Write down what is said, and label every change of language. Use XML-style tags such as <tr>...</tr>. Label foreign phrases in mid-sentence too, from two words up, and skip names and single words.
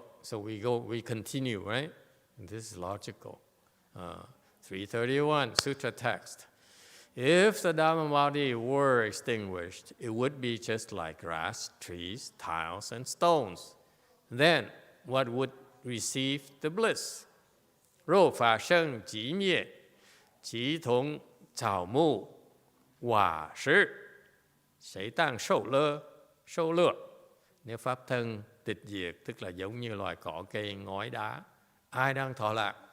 <en>So we continue, right? And this is logical. 331, Sutra Text. If the Dharma Body were extinguished, it would be just like grass, trees, tiles, and stones. Then what would receive the bliss?</en> <zh>若法生即灭，即同草木瓦石，谁当受乐?</zh> <vi>Nếu pháp thân tịch diệt, tức là giống như loài cỏ cây, ngói đá, ai đang thọ lạc?</vi>